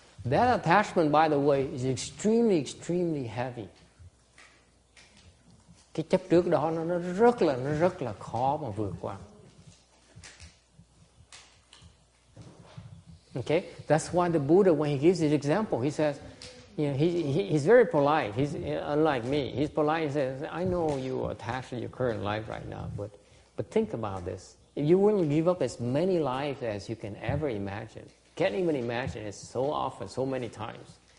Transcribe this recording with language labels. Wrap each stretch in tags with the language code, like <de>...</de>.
<en>That attachment, by the way, is extremely heavy.</en> <vi>Cái chấp trước đó nó rất là khó mà vượt qua.</vi> <en>Okay? That's why the Buddha, when he gives his example, he says, he's very polite. He's unlike me. He's polite. He says, I know you are attached to your current life right now, but think about this. If you will give up as many lives as you can ever imagine, can't even imagine it so often, so many times.</en>